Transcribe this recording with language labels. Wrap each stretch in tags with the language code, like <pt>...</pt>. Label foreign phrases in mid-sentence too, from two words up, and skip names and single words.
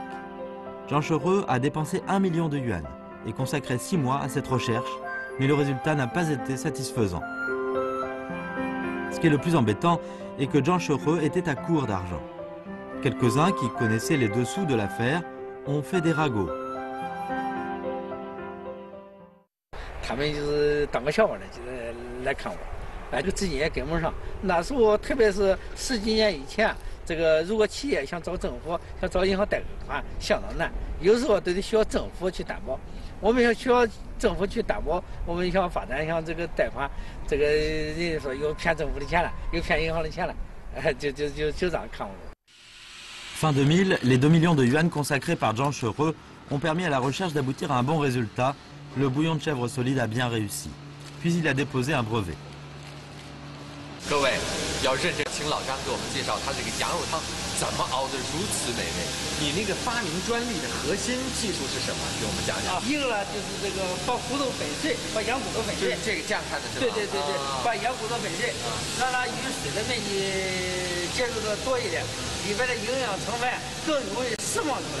<fr>Jean Chereux a dépensé 1 million de yuan et consacré 6 mois à cette recherche, mais le résultat n'a pas été satisfaisant. Ce qui est le plus embêtant est que Jean Chereux était à court d'argent. Quelques-uns qui connaissaient les dessous de l'affaire ont fait des ragots.</fr> <zh>他们就是当个笑话的，就是来看我，这个资金也跟不上。那时候，特别是10几年以前，这个如果企业想找政府、想找银行贷款，相当难，有时候都得需要政府去担保。我们要需要政府去担保，我们想发展像这个贷款，这个人家说又骗政府的钱了，又骗银行的钱了，就这样看我。</zh> <fr>Fin 2000, les 2 millions de yuan consacrés par Jean Chereux ont permis à la recherche d'aboutir à un bon résultat. Le bouillon de chèvre solide a bien réussi. Puis il a déposé un brevet.</fr> <zh>各位要认真，请老张给我们介绍他这个羊肉汤怎么熬得如此美味。你那个发明专利的核心技术是什么？给我们讲讲。一个呢就是这个把骨头粉碎，把羊骨头粉碎。这个这样看的是吧？对，把羊骨头粉碎，让它与水的面积接触的多一点，里边的营养成分更容易释放出来。</zh>